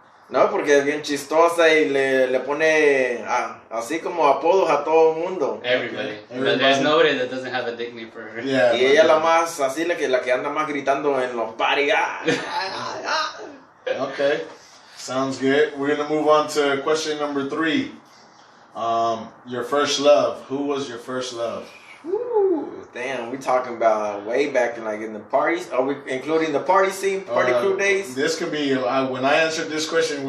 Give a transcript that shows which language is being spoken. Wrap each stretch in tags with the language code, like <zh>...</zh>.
<es>No, porque es bien chistosa y le pone así como apodos a todo el mundo.</es> <en>Everybody. But there's nobody that doesn't have a nickname for her. Yeah.</en> <es>Y ella la más así, la que anda más gritando en los parties.</es> <en>Okay. Sounds good. We're gonna move on to question number 3. Your first love. Who was your first love? Ooh, damn, we talking about way back in the parties. Are we including the party scene, party crew days? This could be when I answered this question.</en>